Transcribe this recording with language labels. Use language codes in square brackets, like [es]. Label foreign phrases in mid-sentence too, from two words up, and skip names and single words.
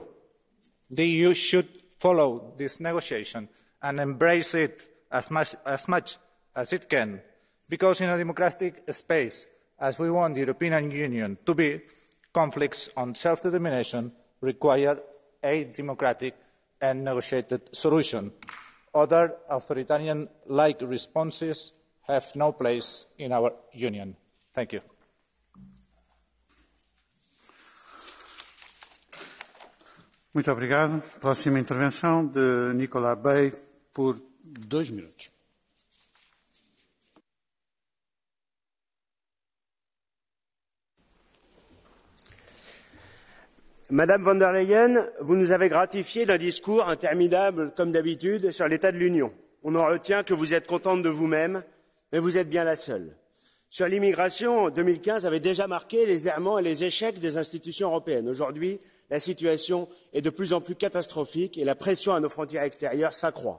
[en] The EU should follow this negotiation and embrace it as much as it can, because in a democratic space, as we want the European Union to be, conflicts on self-determination require a democratic and negotiated solution. Other authoritarian-like responses have no place in our Union. Thank you. [pt] Muito obrigado. Próxima intervenção de Nicolas Bay por 2 minutos. [fr] Madame von der Leyen, vous nous avez gratifié d'un discours interminable, comme d'habitude, sur l'état de l'Union. On en retient que vous êtes contente de vous-même, mais vous êtes bien la seule. Sur l'immigration, 2015 avait déjà marqué les errements et les échecs des institutions européennes. Aujourd'hui, la situation est de plus en plus catastrophique et la pression à nos frontières extérieures s'accroît.